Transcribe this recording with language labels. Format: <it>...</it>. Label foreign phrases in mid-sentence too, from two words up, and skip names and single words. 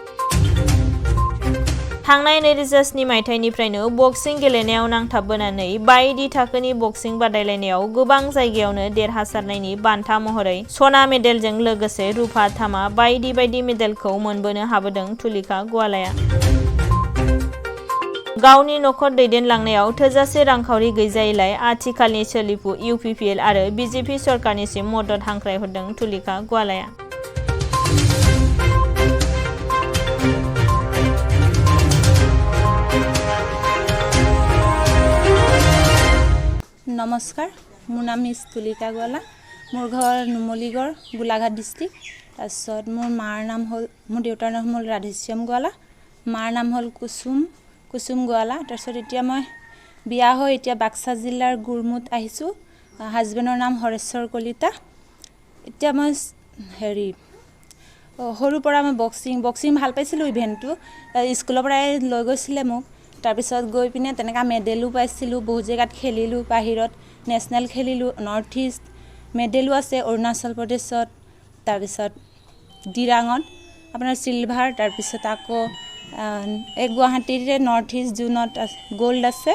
<brx>थांनाय 2007 मायथाइनिफ्रायनो बक्सिं गेलेनायाव नांथाबबोनानै बायदि थाखोनि बक्सिं बादायलायनायाव गोबां जायगायावनो देरहासारनायनि बान्था महरै सना मेडेलजों लोगोसे रुपा तामा बायदि मेडेलखौ मोनबोनो हाबोदों तुलिका गवालाया। गावनि नखर दैदेनलांनायाव थोजासे रांखावरि गैजायैलाय आथिखालनि सोलिफु UPPL आरो BJP सरकारनिसिम मदद हांख्रायहरदों तुलिका गवालाया।</brx> <as>নমস্কাৰ, মোৰ নাম মিছ তুলিকা গোৱালা। মোৰ ঘৰ নুমলীগড় গোলাঘাট ডিষ্ট্ৰিক্ট। তাৰপিছত মোৰ মাৰ নাম হ'ল মোৰ দেউতাৰ নাম হ'ল ৰাধেশ্যাম গোৱালা, মাৰ নাম হ'ল কুছুম গোৱালা। तारपिছত এতিয়া মই বিয়া হৈ এতিয়া বাক্সা জিলাৰ গুৰমুত আহিছোঁ। হাজবেণ্ডৰ নাম হৰেশ্বৰ কলিতা। এতিয়া মই সৰুৰ পৰা মই বক্সিং ভাল পাইছিলোঁ। ইভেণ্টটো স্কুলৰ পৰাই লৈ গৈছিলে মোক। তাৰপিছত গৈ পিনে তেনেকা মেডেলো পাইছিলোঁ, বহুত জেগাত খেলিলোঁ, বাহিৰত নেশ্যনেল খেলিলোঁ,</as> <en>North East</en> <as>মেডেলো আছে অৰুণাচল প্ৰদেশত, তাৰপিছত ডিৰাঙত আপোনাৰ চিলভাৰ, তাৰপিছত আকৌ এক গুৱাহাটীৰে</as> <en>North East</en> <as>জোনত গ'ল্ড আছে।</as>